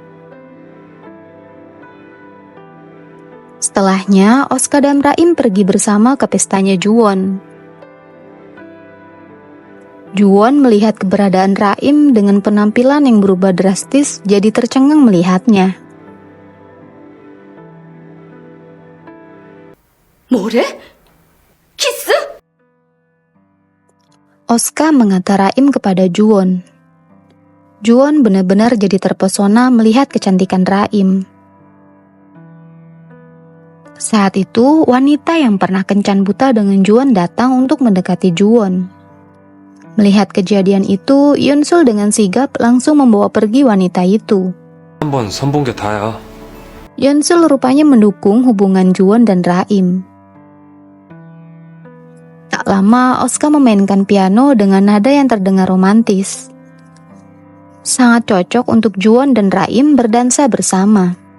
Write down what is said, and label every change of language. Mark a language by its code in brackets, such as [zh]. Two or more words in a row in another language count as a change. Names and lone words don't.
[id] Setelahnya, Oska dan Raim pergi bersama ke pestanya Juwon. Juwon melihat keberadaan Raim dengan penampilan yang berubah drastis, jadi tercengang melihatnya. [ko] 뭐래? 키스? [id] Oska mengata Raim kepada Juwon. Juwon benar-benar jadi terpesona melihat kecantikan Raim. Saat itu, wanita yang pernah kencan buta dengan Juwon datang untuk mendekati Juwon. Melihat kejadian itu, Yunsul dengan sigap langsung membawa pergi wanita itu. [ko] 한번 선본 게 다야. [id] Yunsul rupanya mendukung hubungan Juwon dan Raim. Tak lama, Oska memainkan piano dengan nada yang terdengar romantis. Sangat cocok untuk Juwon dan Raim berdansa bersama.